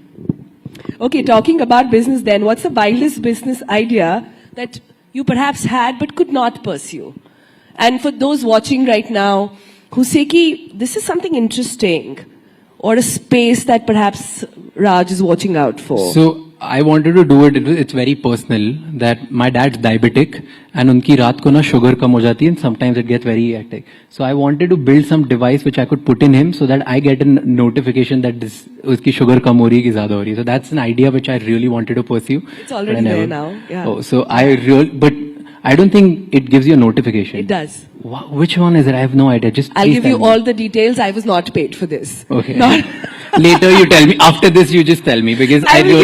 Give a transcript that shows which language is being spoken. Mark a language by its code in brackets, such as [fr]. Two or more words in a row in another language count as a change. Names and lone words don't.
[en] Okay, talking about business then, what's the wildest business idea that you perhaps had but could not pursue? And for those watching right now who say, ki, this is something interesting, or a space that perhaps Raj is watching out for? So I wanted to do it. It's very personal that my dad's diabetic and [hi] उनकी रात को ना शुगर कम हो जाती [en] and sometimes it gets very hectic. So I wanted to build some device which I could put in him so that I get a notification that [hi] उसकी शुगर कम हो रही है कि ज़्यादा हो रही है. [en] So that's an idea which I really wanted to pursue. It's already there now. Yeah. Oh, so but I don't think it gives you a notification. It does. Which one is it? I have no idea. I'll give you all the details. I was not paid for this. Okay. Later you tell me. After this you just tell me because I really want that.